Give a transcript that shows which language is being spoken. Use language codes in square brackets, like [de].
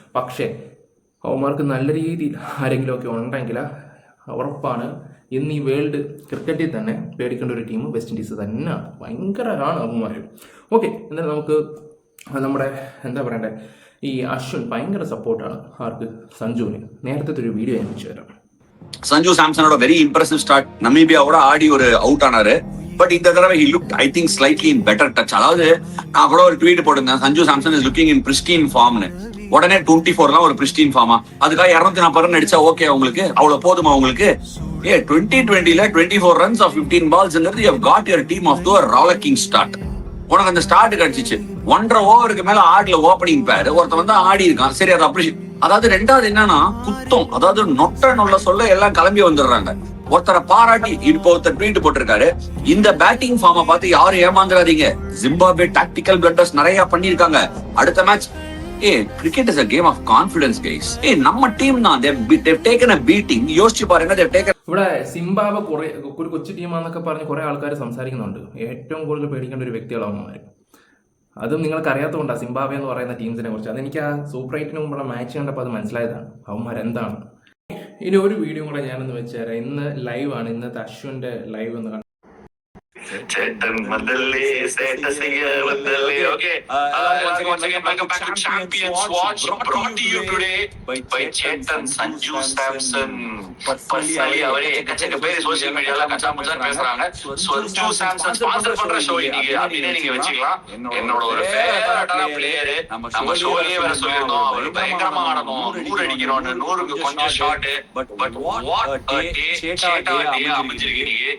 [ml] പക്ഷേ അവന്മാർക്ക് നല്ല രീതിയിൽ ആരെങ്കിലുമൊക്കെ ഉണ്ടെങ്കിൽ ഉറപ്പാണ് ഇന്ന് ഈ വേൾഡ് ക്രിക്കറ്റിൽ തന്നെ പേടിക്കേണ്ട ഒരു ടീം വെസ്റ്റ് ഇൻഡീസ് തന്നെയാണ്. ഭയങ്കരമാണ് അവന്മാർ. ഓക്കെ, എന്നാലും നമുക്ക് നമ്മുടെ എന്താ പറയണ്ടേ, ഈ അശ്വിൻ ഭയങ്കര സപ്പോർട്ടാണ് ആർക്ക്? സഞ്ജുവിന്. നേരത്തെ ഒരു വീഡിയോ ഞാൻ വെച്ചു തരാം. Sanju സാംസണോட very impressive start. [ta] நமீபியாவோட ஆடி ஒரு அவுட் ஆனாரு. பட் இந்த தடவை [en] he looked I think slightly in better touch. [ta] அதாவது நான் கூட ஒரு ட்வீட் போட்டிருந்தேன், Sanju Samson [en] is looking in pristine [ta] formனு. உடனே 24 ஒரு pristine ஃபார்மா? அதுக்காக 240 ரன் அடிச்சா ஓகே உங்களுக்கு? அவ்வளவு போதுமா உங்களுக்கு? [en] Yeah, 2020 24 runs of 15 balls and you have got your team off to a rollicking start. [ta] உனக்கு அந்த ஸ்டார்ட் கிடைச்சிச்சு. 1.5 ஓவருக்கு மேல ஆடல ஓப்பனிங் பேர் ஒருத்த வந்து ஆடி இருக்கான். சரி, அது அப்ரிஷியேட். அதாவது ரெண்டாவது என்னன்னா குத்தம், அதாவது நொட்ட நொல்ல சொல்ல எல்லாம் கிளம்பி வந்துடுறாங்க. ஒருத்தரை பாராட்டி இப்போ ஒருத்தர் ட்வீட் போட்டிருக்காரு, இந்த பேட்டிங் ஃபார்மை பார்த்து யாரும் ஏமாந்துடாதீங்க, ஜிம்பாப்வே டாக்டிக்கல் பிளண்டர்ஸ் நிறைய பண்ணிருக்காங்க, அடுத்த match. [en] Cricket is a game of confidence, guys. [ta] நம்ம டீம் தான், [en] they've taken a beating. [ta] യോசிച്ചു பாருங்க, [en] they've taken. [ml] ഇവിടെ സിംബാബ്വെ കുറെ ഒരു കൊച്ചു ടീമാന്നൊക്കെ പറഞ്ഞ് കുറെ ആൾക്കാർ സംസാരിക്കുന്നുണ്ട്. ഏറ്റവും കൂടുതൽ പേടിക്കേണ്ട ഒരു വ്യക്തികളാണ് അവന്മാർ. അതും നിങ്ങൾക്ക് അറിയാത്തതുകൊണ്ടാണ് സിംബാബ്വെ എന്ന് പറയുന്ന ടീംസിനെ കുറിച്ച്. അതെനിക്ക് ആ സൂപ്പർ 8 മുമ്പുള്ള മാച്ച് കണ്ടപ്പോൾ അത് മനസ്സിലായതാണ് അവന്മാർ എന്താണ്. ഇനി ഒരു വീഡിയോ കൂടെ ഞാനൊന്ന് വെച്ചുതരാം. ഇന്ന് ലൈവാണ്, ഇന്നത്തെ അശ്വിന്റെ ലൈവ് എന്ന് ചേട്ടൻ വന്നല്ലേ, status വന്നല്ലേ. [en] Okay. Once again, welcome back to Champions Watch, brought to you today by ചേട്ടൻ സഞ്ജു സാംസൺ. [ta] Personally அவரே எக்கச்சக்க பேர் சோசியல் மீடியால கச்சா முச்சா பேசுறாங்க. சஞ்சு சாம்சன் ஸ்பான்சர் பண்ற ஷோ இன்னைக்கு அப்படின்னு நீங்க வச்சுக்கலாம். என்னோட ஒரு ஃபேவரட்டான பிளேயர், நம்ம ஷோலயே வேற சொல்லிருந்தோம், அவர் பயங்கரமா ஆடணும், 100 அடிக்கணும்னு, 100க்கு கொஞ்சம் shot. But what a day, சேட்டா டே அமைஞ்சிருக்கு இன்னைக்கு.